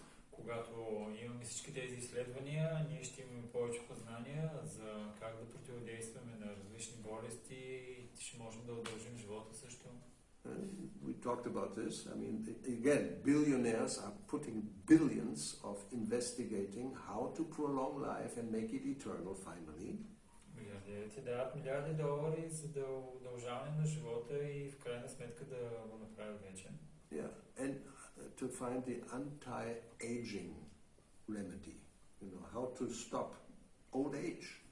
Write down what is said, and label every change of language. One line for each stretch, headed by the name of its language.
Bulgarian: Когато имаме всички тези изследвания, ние ще имаме повече познания за как да противодействаме на различни болести и ще можем да удължим живота също.
English: We talked about this. I mean, again, billionaires are putting billions of investigating how to prolong life and make it eternal finally.
Bulgarian: Милиардерите дават милиарди долари за да удължаване на живота и в крайна сметка да го направят вечен.
English: Yeah, and to find the anti-aging remedy, how to stop old age.